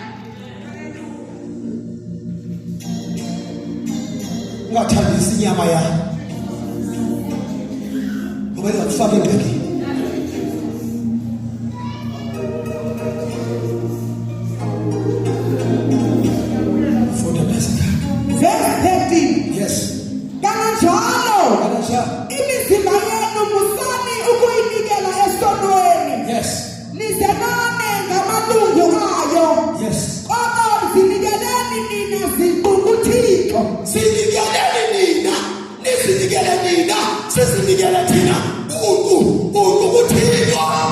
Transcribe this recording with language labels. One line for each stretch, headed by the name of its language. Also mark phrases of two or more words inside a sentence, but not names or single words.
Xhosa: Ungathandisi inyama yakho ngoba izakufaka engxakini. Funda basikhaya.
English: Verse 13. Yes.
Xhosa: Kananjalo, imizimba yenu musani ukuyinikela esonweni.
English: Yes.
Xhosa: Nizenane ngamalungu ayo.
English: Yes.
Xhosa: Kodwa zinikeleni nina ziqu kuThixo. Sinikeleni nina, nisinikele nina, sesinikele thina kuThixo.